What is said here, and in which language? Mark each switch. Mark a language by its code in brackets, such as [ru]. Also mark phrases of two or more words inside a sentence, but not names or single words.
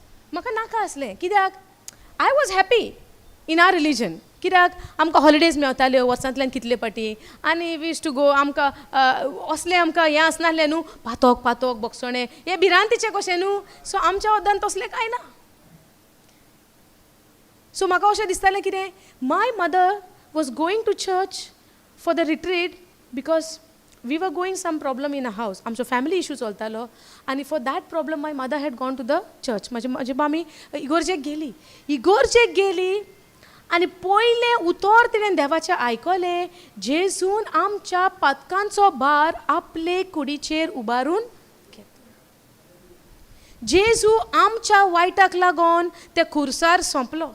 [kok] म्हाका नाका आसलें. कित्याक? [en] I was happy in our religion. [kok] कित्याक? आमकां हॉलिडेज मेवताल्यो वर्सांतल्यान कितले पाटी, आनी [en] we used to go. [kok] आमकां असलें आमकां हें आसनासलें न्हू, पातोक बक्षणे, हें भिरांतीचें कशें न्हू. सो आमच्या वद्दान तसलें कांय ना. सो म्हाका अशें दिसतालें कितें, [en] my mother was going to church for the retreat because we were going some problem in a house. [kok] आमचो [en] family issue [kok] चलतालो आनी [en] for that problem my mother had gone to the church. [kok] माझी मामी इगोर्जेक गेली आनी पयलें उतर तिणें देवाचें आयकलें, जेजून आमच्या पातकांचो भार आपले कुडीचेर उबारून घेतलो. जेजू आमच्या वायटाक लागून ते खुर्सार सोंपलो.